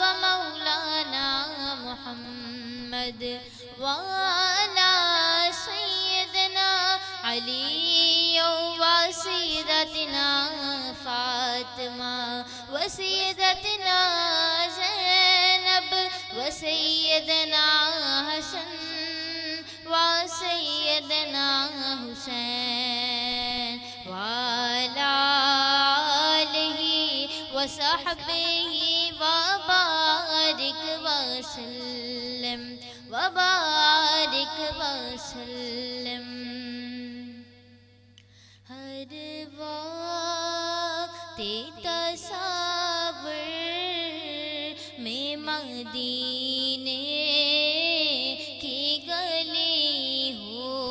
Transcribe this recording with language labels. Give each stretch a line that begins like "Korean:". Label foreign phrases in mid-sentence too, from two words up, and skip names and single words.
Arabic: مولانا محمد وعلى سيدنا علي وسيدنا فاطمة وسيدنا زينب وسيدنا حسن وسيدنا फातिमा व सय्यदना ज़ैनब व सय्यदना हसन व सय्यदना حسين وعلى آله وصحبه وبارك وسلم
Urdu: ہر وقت تصور میں مدینے کی گلی ہو